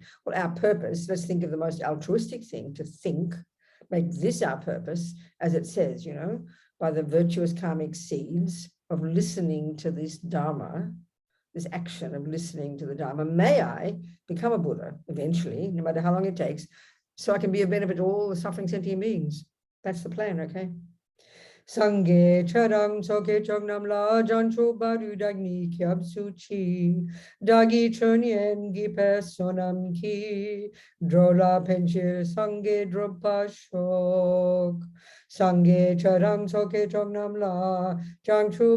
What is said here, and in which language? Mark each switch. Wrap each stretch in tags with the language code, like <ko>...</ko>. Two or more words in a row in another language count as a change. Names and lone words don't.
<en>Well, our purpose, let's think of the most altruistic thing to think, make this our purpose, as it says, you know, by the virtuous karmic seeds of listening to this Dharma, this action of listening to the Dharma. May I become a Buddha eventually, no matter how long it takes, so I can be of benefit to all the suffering sentient beings. That's the plan, okay?</en> <bo>སངས་རྒྱས་ཆོས་དང་ཚོགས་ཀྱི་མཆོག་རྣམས་ལ་བྱང་ཆུབ་བར་དུ་བདག་ནི་སྐྱབས་སུ་མཆི་བདག་གིས་སྦྱིན་སོགས་བགྱིས་པའི་བསོད་ནམས་ཀྱིས འགྲོ་ལ་ཕན་ཕྱིར་སངས་རྒྱས་འགྲུབ་པར་ཤོག་སངས་རྒྱས་ཆོས་དང་ཚོགས་ཀྱི་མཆོག་རྣམས་ལ་བྱང་ཆུབ</bo>